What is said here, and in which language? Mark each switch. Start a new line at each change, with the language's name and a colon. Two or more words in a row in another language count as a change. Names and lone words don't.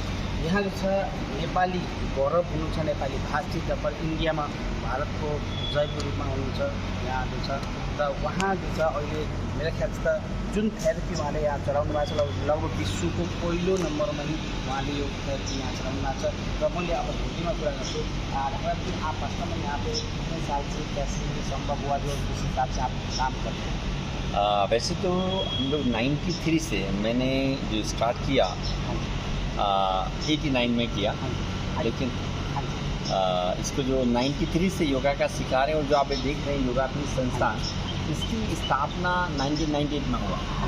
Nepali: यहाँ जो छ नेपाली गौरव हुनुहुन्छ, नेपाली भाषी तपाईँ इन्डियामा भारतको जयको रूपमा हुनुहुन्छ यहाँ जो छ। र उहाँ जो छ अहिले मेरो ख्याल छ जुन थेरापी उहाँले यहाँ चलाउनु भएको छ, लगभग विश्वको पहिलो नम्बरमा नै उहाँले यो थेरापी यहाँ चलाउनु भएको छ। र मैले अब हिन्दीमा कुरा गर्छु।
Hindi: कि आप वास्तव में यहाँ पे कितने साल से कैसे ये संभव हुआ जो जिस हिसाब से आप काम करते हैं? वैसे तो हम लोग 93 से मैंने जो स्टार्ट किया 89 में किया, लेकिन इसको जो 93 से योगा का सिखा रहे हैं और जो आप देख रहे हैं योगात्मी संस्थान, इसकी स्थापना 1998 में हुआ।